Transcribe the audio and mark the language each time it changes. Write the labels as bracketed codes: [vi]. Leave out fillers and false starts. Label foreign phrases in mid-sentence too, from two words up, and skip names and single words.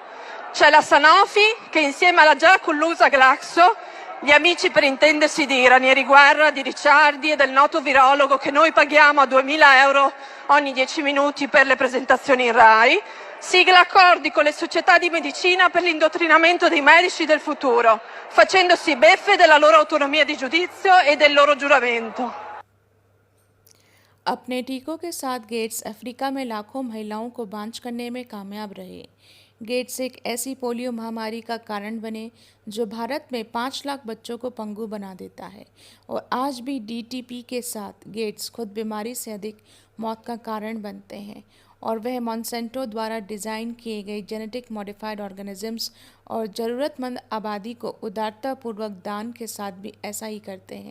[it] C'è la Sanofi che insieme alla già collusa Glaxo, gli amici per intendersi di Ranieri Guerra, di Ricciardi e del noto virologo che noi paghiamo a 2.000 euro ogni 10 minuti per le presentazioni in Rai, sigla accordi con le società di medicina per l'indottrinamento dei medici del futuro, facendosi beffe della loro autonomia di giudizio e del loro giuramento. [hi] अपने टीकों के साथ गेट्स अफ्रीका में लाखों महिलाओं को बांझ करने में कामयाब रहे। गेट्स एक ऐसी पोलियो महामारी का कारण बने जो भारत में 5 लाख बच्चों को पंगु बना देता है और आज भी डीटीपी के साथ गेट्स खुद बीमारी से अधिक मौत का कारण बनते हैं और वह मॉन्सेंटो द्वारा डिज़ाइन किए गए [en] genetic modified organisms [hi] और ज़रूरतमंद आबादी को उदारतापूर्वक दान के साथ भी ऐसा ही करते हैं।